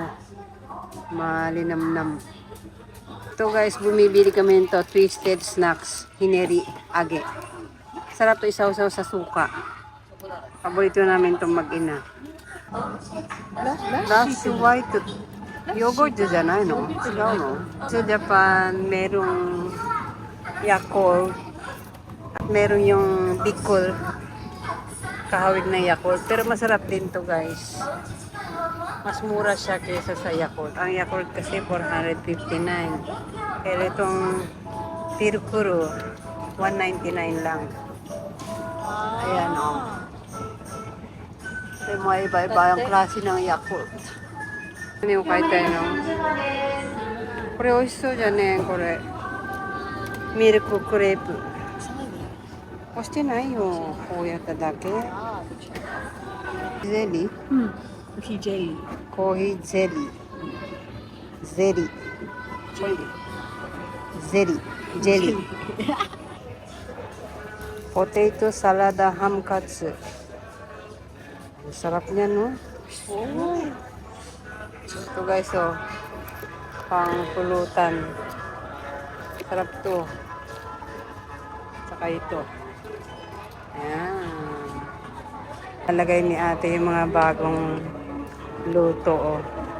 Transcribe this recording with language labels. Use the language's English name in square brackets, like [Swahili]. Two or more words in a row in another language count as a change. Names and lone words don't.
[Filipino] Malinamnam. Ito guys, bumibili kami nito. [English] Twisted snacks. [Japanese] Hineri age. [Filipino] Sarap to isaw-saw sa suka. Paborito namin itong mag-ina. [Japanese] Last white. Yogurt じゃないの? 違うの? [Filipino] Sa Japan, merong Yakult. At meron yung Bicol. Kahawig na Yakult. Pero masarap din to guys. Mas mura siya kaysa sa Yakult. Ang Yakult kasi 459. Pero itong Tirkuro, 199 lang. Ayan o. Oh. May mga iba-iba ang klase ng Yakult. Ano yung kahit tayo no? [Japanese] これ、美味しそうじゃねこれ。ミルククレープ。押してないよ。こうやっただけ。ゼリー？うん。コーヒージェリー。コーヒーゼリー。ゼリー。ゼリー。ジェリー。ポテトサラダハムカツ。 [Filipino] Sarap niya, no? Ito guys, oh. Pang pulutan. Sarap to. Saka ito. Ayan. Nalagay ni ate yung mga bagong luto, oh.